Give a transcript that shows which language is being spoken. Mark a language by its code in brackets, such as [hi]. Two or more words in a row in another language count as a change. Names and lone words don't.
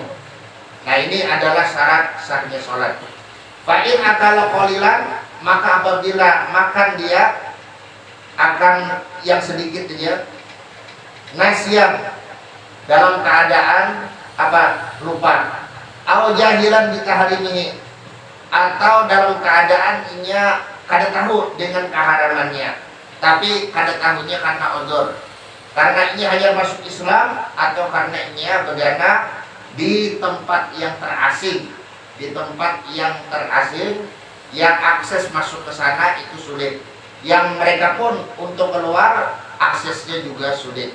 [id] Nah ini adalah syarat sahnya sholat. [ar] فإن أكل قليلا, [id] maka apabila makan dia akan yang sedikit dia nasyan, dalam keadaan apa? Lupa. [ar] أو جاهلا بتحريمه, [bjn] atau dalam keadaan inya kada tahu dengan keharamannya, tapi kada tahunya karena uzur, karena ini hanya masuk Islam atau karena inya berada di tempat yang terasing, di tempat yang terasing yang akses masuk ke sana itu sulit, yang mereka pun untuk keluar aksesnya juga sulit.